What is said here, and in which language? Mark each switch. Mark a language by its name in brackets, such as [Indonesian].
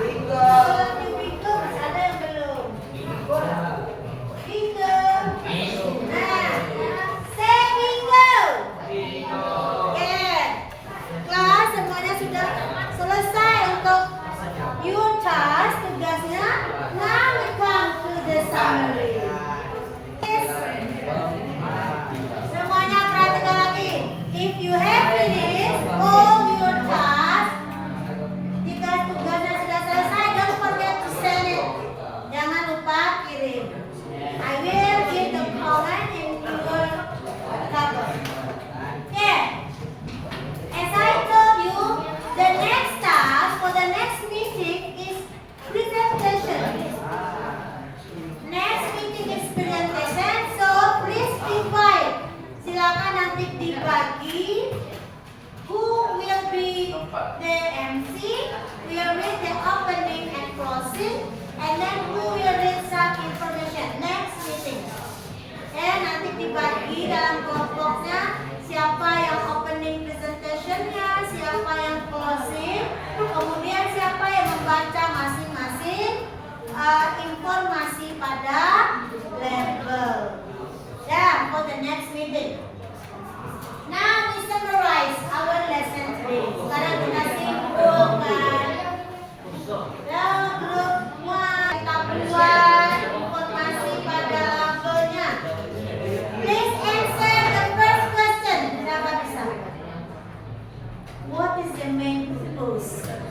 [Indonesian] Kalau yang bingo masih ada yang belum. Bingo. [English] Nah, say bingo. Yeah. [Indonesian] Kelas semuanya sudah selesai untuk [English] your task, [Indonesian] tugasnya. [English] Now we come to the summary. Yes. [Indonesian] Semuanya perhatikan lagi. [English] If you have finished all your tasks, [Indonesian] jika tugasnya sudah selesai, [English] don't forget to send it. [Indonesian] Jangan lupa kirim. [English] I will give the comment in your cover. Okay. As I told you, the next task for the next meeting is presentation. Next meeting is presentation, so please divide. [Indonesian] Silakan nanti dibagi. [English] Who will be the MC? Will read the opening and closing, and then who will read some information. Next meeting. [Indonesian] Nanti dibagi dalam kelompoknya. Siapa yang opening presentationnya, siapa yang closing, kemudian siapa yang membaca masing-masing informasi pada level. [English] Yeah, for the next meeting. Now we summarize our lesson today. [Indonesian] Sekarang kita simpulkan. Ya, grup 1 kita buat informasi pada levelnya. [English] Please answer the first question. [Indonesian] Siapa bisa? [English] What is the main purpose?